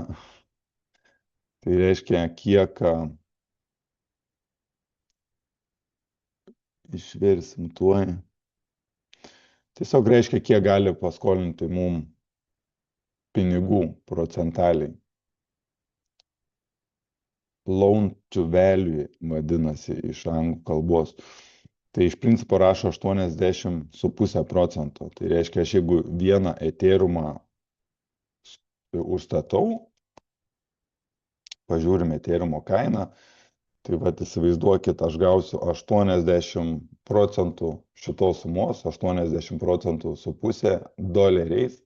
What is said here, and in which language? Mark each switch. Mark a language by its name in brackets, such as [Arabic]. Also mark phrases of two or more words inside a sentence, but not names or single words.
[Lithuanian] Tai reiškia, kiek išversim tuoj. Tiesiog reiškia, kiek gali paskolinti mum pinigų procentaliai. [English] Loan to value [Lithuanian] vadinasi iš anglų kalbos. Tai iš principo rašo 80,5 procento. Tai reiškia, aš jeigu vieną Ethereumą užstatau, pažiūrim Ethereumo kainą, tai vat įsivaizduokit, aš gausiu 80 procentų šitos sumos, 80 procentų su pusė doleriais.